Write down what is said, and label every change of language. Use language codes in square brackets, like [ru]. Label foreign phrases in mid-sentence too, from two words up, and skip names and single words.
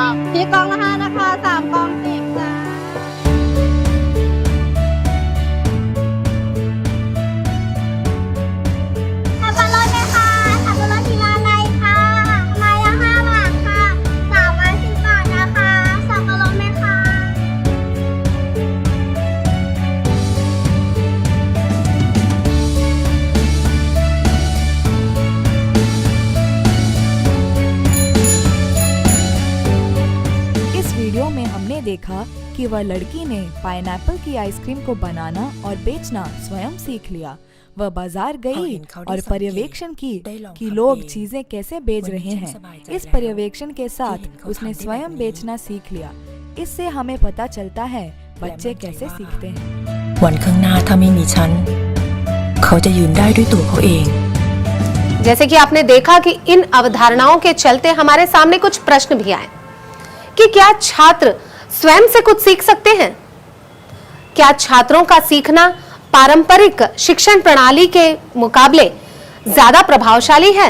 [th] พริกกล่องละ5นะคะ3กล่อง10จ้า สับปะรดไหมคะสับปะรดทีละอะไรคะไม้ละ5 บาทค่ะ3ไม้10 บาทนะคะสับปะรดไหมคะ [hi] इस वीडियो में हमने देखा कि वह लड़की ने पाइनएप्पल की आइसक्रीम को बनाना और बेचना स्वयं सीख लिया। वह बाजार गई और पर्यवेक्षण की कि लोग चीजें कैसे बेच रहे हैं। इस पर्यवेक्षण के साथ उसने स्वयं बेचना सीख लिया। इससे हमें पता चलता है बच्चे कैसे सीखते हैं। [th] วันข้างหน้าถ้าไม่มีฉันเขาจะยืนได้ด้วยตัวเขาเอง [hi] जैसे कि आपने देखा कि इन अवधारणाओं के चलते हमारे सामने कुछ प्रश्न भी आए कि क्या छात्र स्वयं से कुछ सीख सकते हैं? क्या छात्रों का सीखना पारंपरिक शिक्षण प्रणाली के मुकाबले ज्यादा प्रभावशाली है?